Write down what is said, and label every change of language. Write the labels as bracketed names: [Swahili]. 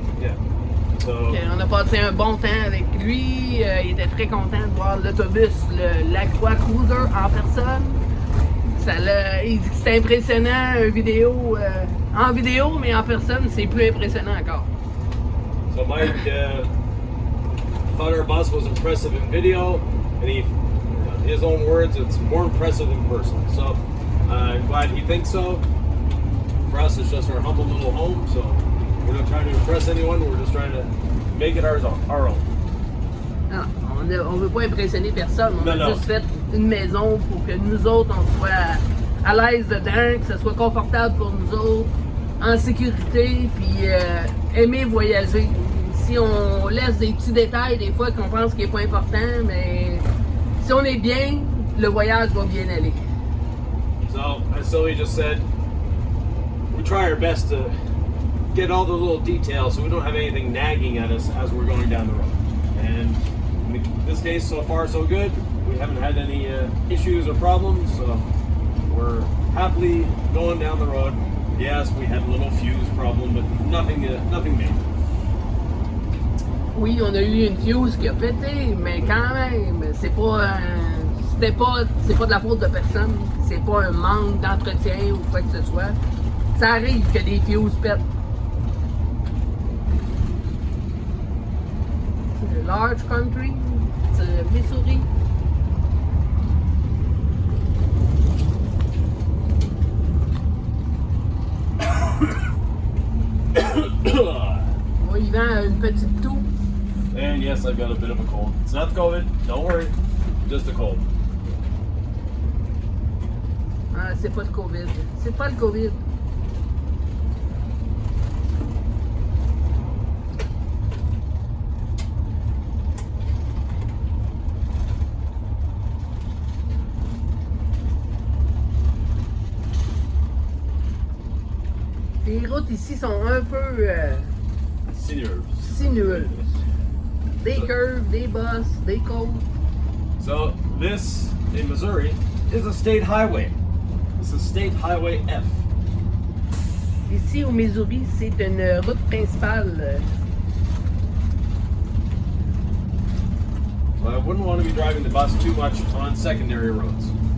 [English] Yeah. So, [French] on a passé un bon temps avec lui. Il était très content de voir l'autobus, le Lacroix Cruiser en personne. Il dit que c'était impressionnant en vidéo, mais en personne, c'est plus impressionnant encore. [English] So Mike thought our bus was impressive in video, and his own words, it's more impressive in person. So I'm glad he thinks so. For us, it's just our humble little home, so we're not trying to impress anyone, we're just trying to make it our own. [French] Non, on veut pas impressionner personne, on a juste fait une maison pour que nous autres, on soit à l'aise dedans, que ce soit confortable pour nous autres, en sécurité, puis aimer voyager. Si on laisse des petits détails des fois qu'on pense qu'il n'est pas important, mais si on est bien, le voyage va bien aller. [English] So, as Sylvie just said, we try our best to get all the little details so we don't have anything nagging at us as we're going down the road. And in this case, so far so good. We haven't had any issues or problems, so we're happily going down the road. Yes, we had a little fuse problem, but nothing major. [French] Oui, on a eu une fuse qui a pété, mais quand même, c'est pas de la faute de personne. C'est pas un manque d'entretien ou quoi que ce soit. Ça arrive que des fuses pètent. C'est le [English] large country, [French] c'est le Missouri. Bon, il vend une petite toux. [English] And yes, I've got a bit of a cold. It's not COVID, don't worry, just a cold. [French] Ah, c'est pas le COVID. C'est pas le COVID. Les routes ici sont un peu sinueuses. Des curves, des bosses, des côtes. [English] So this in Missouri is a state highway. It's a state highway F. [French] Ici au Missouri, c'est une route principale. [English] So I wouldn't want to be driving the bus too much on secondary roads.